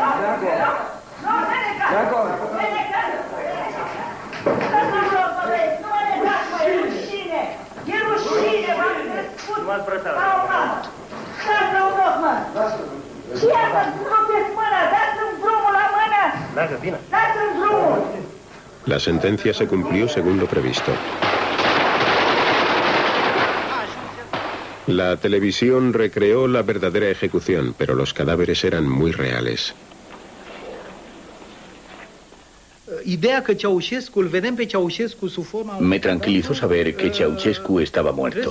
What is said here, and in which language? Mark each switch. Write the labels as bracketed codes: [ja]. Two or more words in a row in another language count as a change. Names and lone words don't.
[ro] E rușine, v-am crescut ca o mamă. Dați-mi un loc, mă. Și iată, rupeți mâna, dați-mi drumul la mână. Dați-mi drumul. [es] La sentencia se cumplió según lo previsto. La televisión recreó la verdadera ejecución, pero los cadáveres eran muy reales. Me tranquilizó saber que Ceausescu estaba muerto.